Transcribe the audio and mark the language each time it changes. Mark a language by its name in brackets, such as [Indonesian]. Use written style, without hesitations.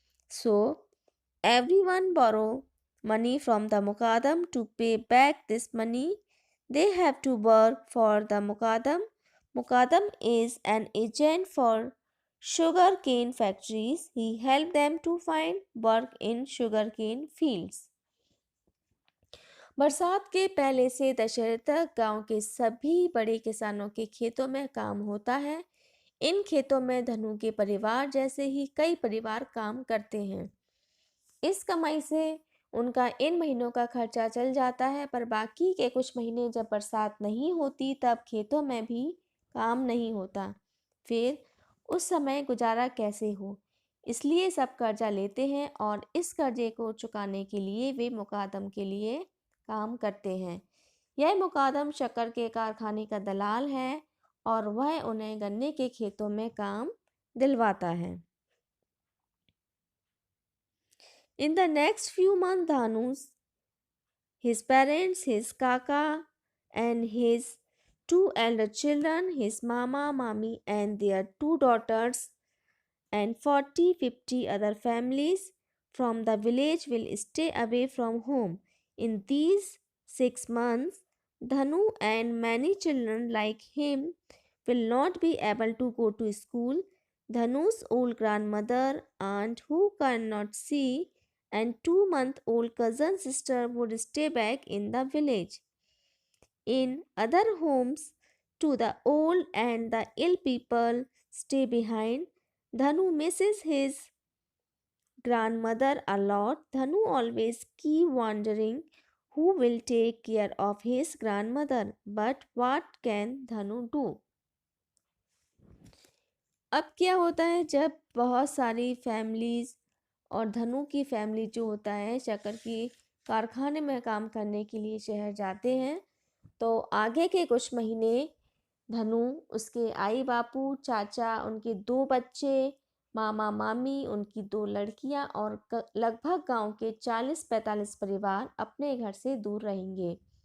[English] So, everyone borrow money from the Mukadam to pay back this money. They have to work for the Mukadam. Mukadam is an agent for sugar cane factories. He helped them to find work in sugarcane fields. [Hindi] बरसात के पहले से दशहरे तक गांव के सभी बड़े किसानों के खेतों में काम होता है। इन खेतों में धनु के परिवार जैसे ही कई परिवार काम करते हैं। इस कमाई से उनका इन महीनों का खर्चा चल जाता है, पर बाकी के कुछ महीने जब बरसात नहीं होती तब खेतों में भी काम नहीं होता। फिर उस समय गुजारा कैसे हो, इसलिए सब कर्जा लेते हैं और इस कर्जे को चुकाने के लिए वे मुकादम के लिए काम करते हैं। यह मुकादम शक्कर के कारखाने का दलाल है और वह उन्हें गन्ने के खेतों में काम दिलवाता है। [English] In the next few months, Dhanu's his parents, his kaka, and his two elder children, his mama, mami, and their two daughters, and 40-50 other families from the village will stay away from home. In these 6 months, Dhanu and many children like him will not be able to go to school. Dhanu's old grandmother, aunt who cannot see, and 2-month-old cousin sister would stay back in the village. In other homes, to the old and the ill people stay behind. Dhanu misses his grandmother a lot. Dhanu always keep wondering who will take care of his grandmother. But what can Dhanu do? [Hindi] अब क्या होता है जब बहुत सारी families और धनु की फैमिली जो होता है शक्कर की कारखाने में काम करने के लिए शहर जाते हैं, तो आगे के कुछ महीने धनु, उसके आई बापू, चाचा, उनके 2 बच्चे, मामा मामी, उनकी 2 लड़कियां और लगभग गांव के 40-45 परिवार अपने घर से दूर रहेंगे।